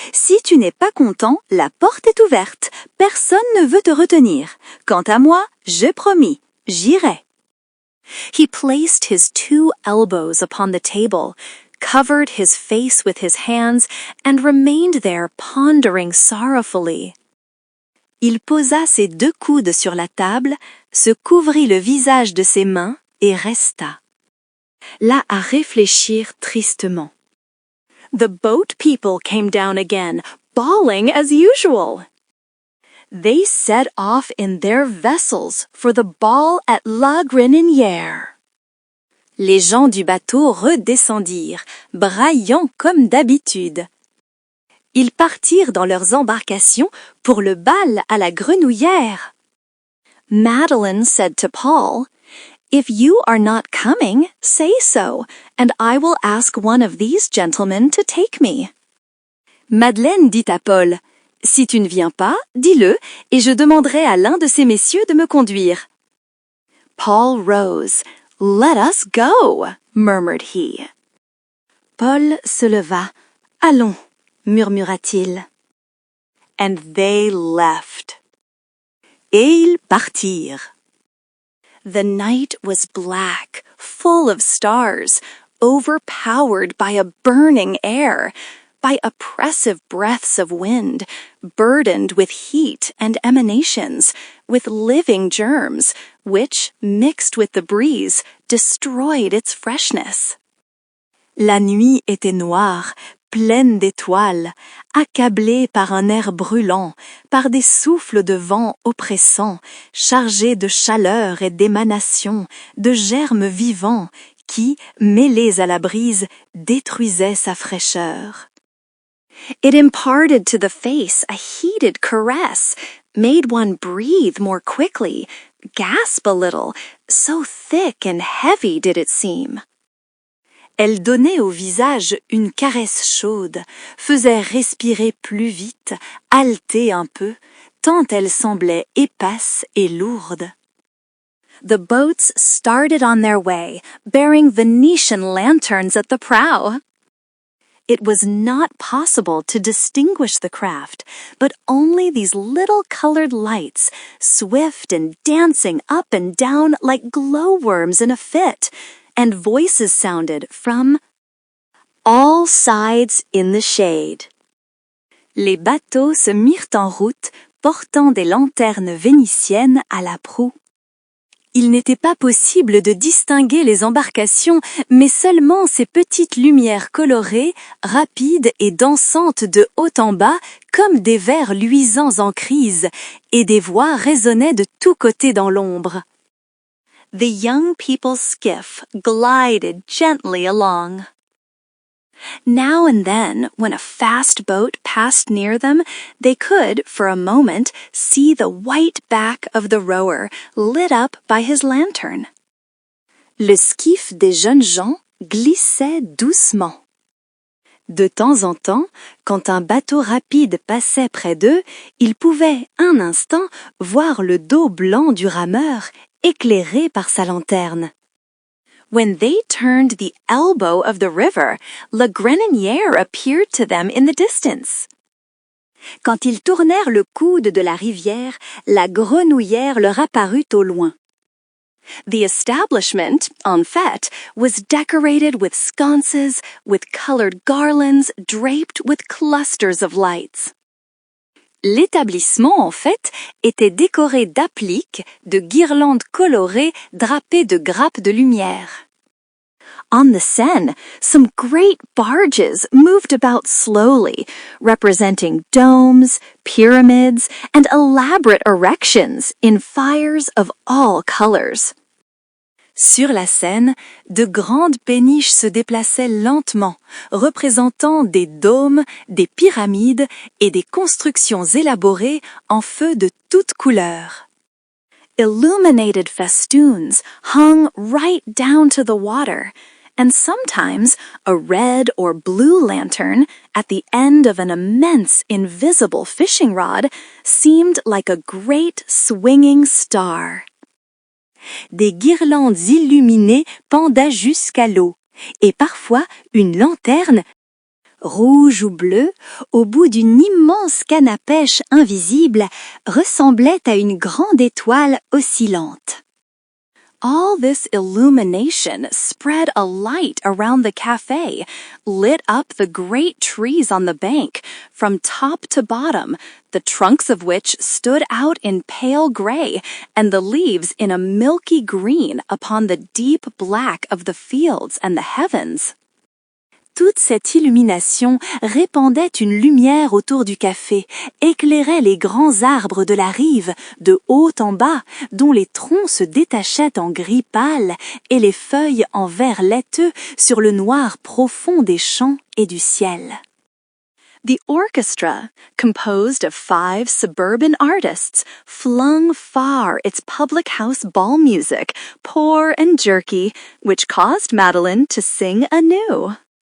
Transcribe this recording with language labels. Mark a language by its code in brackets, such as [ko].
[fr] Si tu n'es pas content, la porte est ouverte. Personne ne veut te retenir. Quant à moi, j'ai promis, j'irai. [en] He placed his 2 elbows upon the table, covered his face with his hands, and remained there pondering sorrowfully. [fr] Il posa ses 2 coudes sur la table, se couvrit le visage de ses mains et resta. Là à réfléchir tristement. [en] The boat people came down again, bawling as usual. They set off in their vessels for the ball at La Greninière. [fr] Les gens du bateau redescendirent, braillant comme d'habitude. Ils partirent dans leurs embarcations pour le bal à la Grenouillère. [en] Madeleine said to Paul, "If you are not coming, say so, and I will ask one of these gentlemen to take me." [fr] Madeleine dit à Paul, "Si tu ne viens pas, dis-le, et je demanderai à l'un de ces messieurs de me conduire." [en] Paul rose. "Let us go," murmured he. [fr] Paul se leva. "Allons," murmura-t-il. [en] And they left. [fr] Et ils partirent. [en] The night was black, full of stars, overpowered by a burning air, by oppressive breaths of wind, burdened with heat and emanations, with living germs, which, mixed with the breeze, destroyed its freshness. [fr] La nuit était noire, pleine d'étoiles, accablée par un air brûlant, par des souffles de vent oppressants, chargés de chaleur et d'émanation, de germes vivants, qui, mêlés à la brise, détruisaient sa fraîcheur. [en] It imparted to the face a heated caress, made one breathe more quickly, gasp a little, so thick and heavy did it seem. [fr] Elle donnait au visage une caresse chaude, faisait respirer plus vite, haleter un peu, tant elle semblait épaisse et lourde. [en] The boats started on their way, bearing Venetian lanterns at the prow. It was not possible to distinguish the craft, but only these little colored lights, swift and dancing up and down like glowworms in a fit, and voices sounded from all sides in the shade. [fr] Les bateaux se mirent en route, portant des lanternes vénitiennes à la proue. Il n'était pas possible de distinguer les embarcations, mais seulement ces petites lumières colorées, rapides et dansantes de haut en bas, comme des vers luisants en crise, et des voix résonnaient de tous côtés dans l'ombre. [en] The young people's skiff glided gently along. Now and then, when a fast boat passed near them, they could, for a moment, see the white back of the rower lit up by his lantern. [fr] Le skiff des jeunes gens glissait doucement. De temps en temps, quand un bateau rapide passait près d'eux, ils pouvaient, un instant, voir le dos blanc du rameur éclairé par sa lanterne. [en] When they turned the elbow of the river, La Greninière appeared to them in the distance. [fr] Quand ils tournèrent le coude de la rivière, la Grenouillère leur apparut au loin. [en] The establishment, [fr] en fait, [en] was decorated with sconces, with colored garlands draped with clusters of lights. [fr] L'établissement, en fait, était décoré d'appliques, de guirlandes colorées drapées de grappes de lumière. [en] On the Seine, some great barges moved about slowly, representing domes, pyramids, and elaborate erections in fires of all colors. [fr] Sur la Seine, de grandes péniches se déplaçaient lentement, représentant des dômes, des pyramides et des constructions élaborées en feu de toutes couleurs. [en] Illuminated festoons hung right down to the water, and sometimes a red or blue lantern at the end of an immense invisible fishing rod seemed like a great swinging star. [fr] Des guirlandes illuminées pendaient jusqu'à l'eau, et parfois une lanterne rouge ou bleu, au bout d'une immense canne à pêche invisible, ressemblait à une grande étoile oscillante. [en] All this illumination spread a light around the cafe, lit up the great trees on the bank, from top to bottom, the trunks of which stood out in pale gray, and the leaves in a milky green upon the deep black of the fields and the heavens. [fr] Toute cette illumination répandait une lumière autour du café, éclairait les grands arbres de la rive, de haut en bas, dont les troncs se détachaient en gris pâle et les feuilles en vert laiteux sur le noir profond des champs et du ciel. [en] The orchestra, composed of 5 suburban artists, flung far its public house ball music, poor and jerky, which caused Madeleine to sing anew.